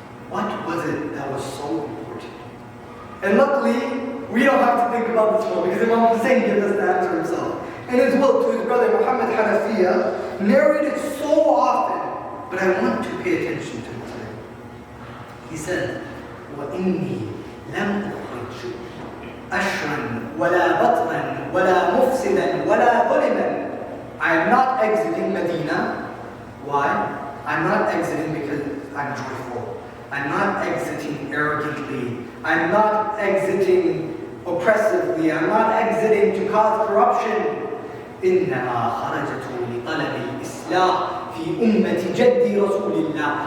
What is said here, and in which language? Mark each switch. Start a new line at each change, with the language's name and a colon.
English: What was it that was so important? And luckily, we don't have to think about this one because Imam Hussein gives us the answer himself. And his will to his brother Muhammad Hanafiya, narrated so often, but I want to pay attention to it today. He said,
Arabic: وَإِنِّي لَمْ أُخْرِجْ أَشْرًا وَلَا بَطْرًا وَلَا مُفْسِدًا وَلَا ظُلِمًا.
English: I am not exiting Medina. Why? I'm not exiting because I'm joyful. I'm not exiting arrogantly. I'm not exiting oppressively. I'm not exiting to cause corruption.
Arabic: إِنَّمَا خَرَجْتُ لِطَلَبِ الْإِصْلَاحِ فِي أُمَّةِ جَدِّ رَسُولِ اللَّهِ.